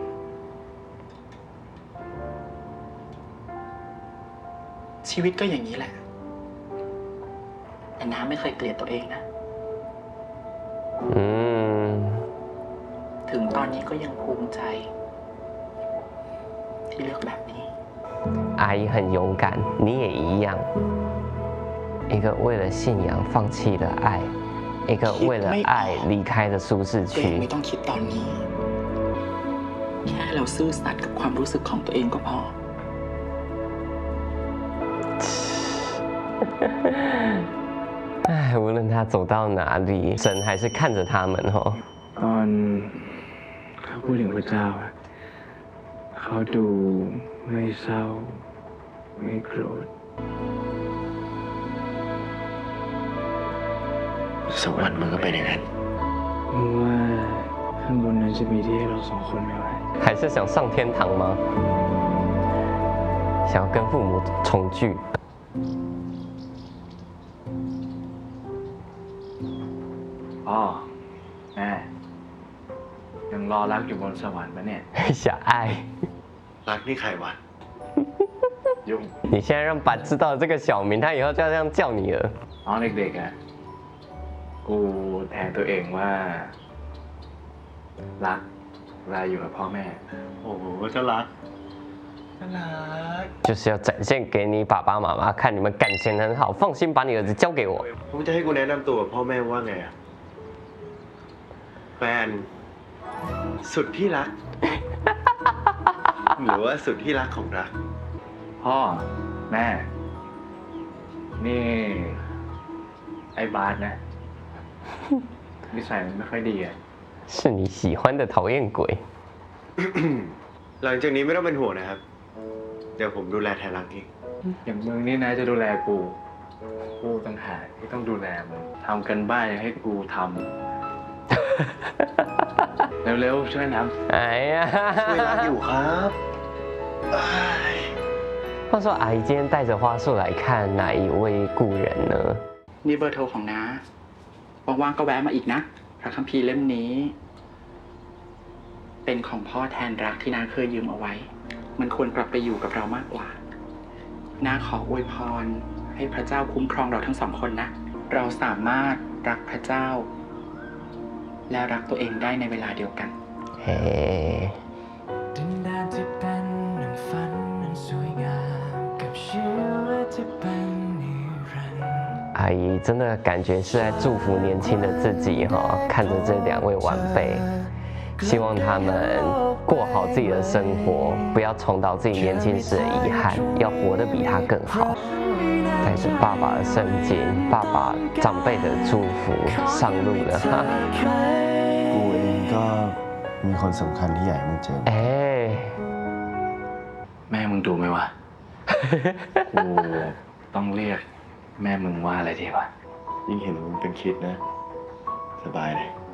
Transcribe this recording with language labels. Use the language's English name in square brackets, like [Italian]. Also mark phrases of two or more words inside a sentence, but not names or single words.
[Thai] ชีวิตก็อย่างนี้แหละ แต่น้าไม่เคยเกลียดตัวเองนะ 嗯， ถึงตอนนี้ก็ยังภูมิใจ ที่เลือกแบบนี้ [Chinese] 阿姨很勇敢，你也一样。一个为了信仰放弃了爱，一个为了爱离开了舒适 [Thai] ตัวเองไม่ [Chinese] 区。 [Thai] ต้องคิดตอนนี้ แค่เราซื่อสัตย์กับความรู้สึกของตัวเองก็พอ [Chinese] 唉，无论他走到哪里，神还是看着他们哦。 [Thai] ตอนเขาพูดถึงพระเจ้าอะเขาดูไม่เศร้า ไม่โกรธ สวรรค์มันก็เป็นอย่างนั้น เพราะว่าข้างบนนั้นจะมีที่ให้เราสองคนไม่ไหว [Chinese] 还是想上天堂吗？想要跟父母重聚？ [Thai] อ๋อแม่ยังรอรักอยู่บนสวรรค์ปะเนี่ย [Chinese] 小爱， [Thai] รักนี่ใครวะ ยุ่ง [Chinese] 你现在让板知道这个小名，他以后就要这样叫你了。 [Thai] ตอนเด็กๆอ่ะ กูแทนตัวเองว่า รักเวลาอยู่กับพ่อแม่ โอ้โหจะรักน่ารัก [Chinese] 就是要展现给你爸爸妈妈看，你们感情很好，放心把你儿子交给我。 [Thai] มึงจะให้กูแนะนำตัวกับพ่อแม่ว่าไงอะแฟน สุดที่รัก หรือว่าสุดที่รักของรัก พ่อ แม่ นี่ ไอ้บาสนะ นิสัยมันไม่ค่อยดีอ่ะ [Chinese] 是你喜欢的讨厌鬼。 [Thai] หลังจากนี้ไม่ต้องเป็นห่วงนะครับ เดี๋ยวผมดูแลแทนรักเอง อย่างมึงนี่นะจะดูแลกู กูต่างหากที่ต้องดูแลมึงทำกันบ้านให้กูทำ เร็วๆช่วยน้ 哎呀， ช่วยรักอยู่ครับอ้าย [Chinese] 话说阿姨今天带着花束来看哪一位故人呢？ [Thai] นี่เบอร์โทรของน้าว่างๆก็แวะมาอีกนะ พระคัมภีร์เล่มนี้ เป็นของพ่อแทนรักที่น้าเคยยืมเอาไว้ มันควรกลับไปอยู่กับเรามากกว่า น้าขออวยพรให้พระเจ้าคุ้มครองเราทั้งสองคนนะ เราสามารถรักพระเจ้า และรักตัวเองได้ในเวลาเดียวกัน 嘿， ดินแดนที่เป็นหนึ่งฝันนั้นสวยงามกับชีวิตที่เป็นนิรันดร์ [Chinese] 阿阿姨真的感觉是在祝福年轻的自己哈，看着这2位晚辈，希望他们过好自己的生活，不要重蹈自己年轻时的遗憾，要活得比他更好。带着爸爸的圣经、爸爸长辈的祝福上路了哈。 [Thai] กูเองก็มีคนสำคัญที่อยากให้มึงเจอ 哎， แม่มึงดูไหมวะ กูต้องเรียกแม่มึงว่าอะไรดีวะ ยิ่งเห็นมึงเป็นคิดนะ สบายเลย